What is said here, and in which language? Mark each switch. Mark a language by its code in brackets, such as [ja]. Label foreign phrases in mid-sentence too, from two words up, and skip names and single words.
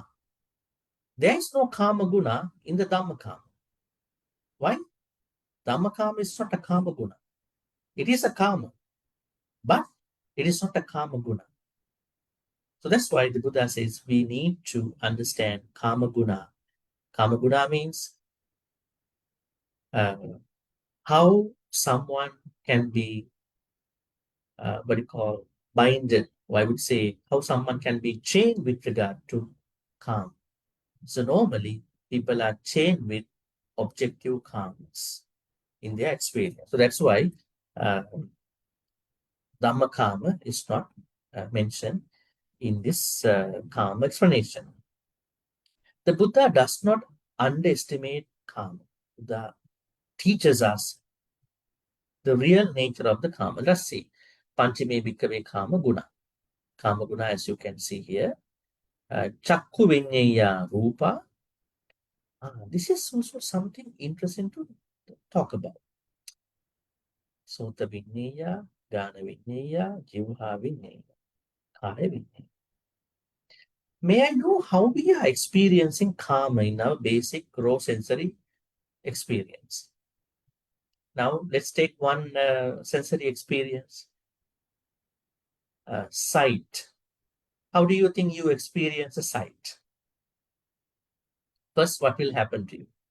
[en] There is no [pi] Kāma guna [en] in the Dhamma karma. Why? Dhamma karma is not a [pi] Kāma guna. [en] It is a karma, but it is not a [pi] Kāma guna. [en] So that's why the Buddha says we need to understand [pi] Kāma guna. Kāma guna [en] means how someone can be what you call binded, or I would say how someone can be chained with regard to karma. So normally people are chained with objective karmas in their experience. So that's why Dhamma karma is not mentioned in this karma explanation. The Buddha does not underestimate karma. Buddha teaches us the real nature of the karma. Let's see. [pi] Panchime bhikkhave Kāma guna. Kāma guna, [en] as you can see here. [pi] Chakku vinyeya rupa. [en] This is also something interesting to talk about. [pi] Sota vinyeya, Gana vinyeya, Jivha vinyeya, Kaya vinyeya. [en] May I know how we are experiencing karma in our basic raw sensory experience? Now, let's take one sensory experience. Sight. How do you think you experience a sight? First, what will happen to you?